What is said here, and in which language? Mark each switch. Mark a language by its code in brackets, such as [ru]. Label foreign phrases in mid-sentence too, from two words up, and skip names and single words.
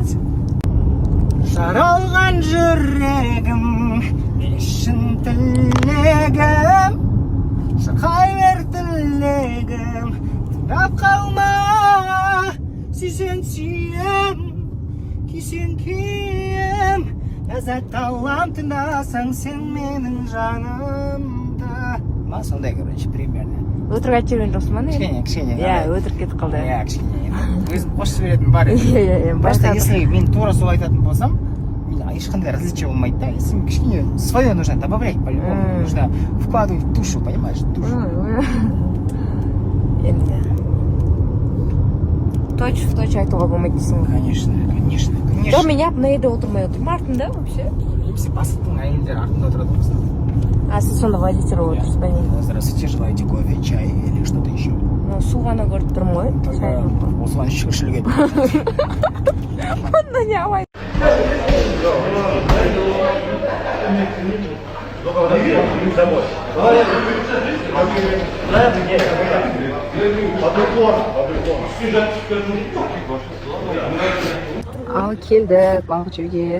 [kk] Жаралған жүрегім, шын тілегім, шырқай бер тілегім, тыңдап қалма, сүйсең сүйем, күйсең күйем, ләззат алам тыңдасаң сен менің жанымды. [ru] Ма сондай, короче, примерно. [kk] Өтірік айтып жүрген жоқсың ба не? Кішкене. Иә, өтірік кетіп қалды. Иә, кішкене. Өзім қосып беретін бар еді. Иә. [ru] Просто если [kk] мен тура сол айтатын болсам, ешқандай различие болмайды да. [ru] Если кішкене свое нужно добавлять по-любому. Нужно вкладывать душу, понимаешь? Душу. [kk] Енді. [ru] Точь в точь [kk] айтуға болмайды дейсің ғой. [ru] Конечно. [kk] Жоқ, мен мына жерде отырмай отырмын артында вообще. Все бастықтың әйелдері артында отырады ғой. А сіз сонда водитель болып отырсыз ба не? [ru] Здравствуйте, желаете кофе, чай или что-то еще? Ну, [kk] су ғана көріп тұрмын ғой. Осыған шүкіршілік еді. Онда не алмайды. Ал келдік балық жеуге.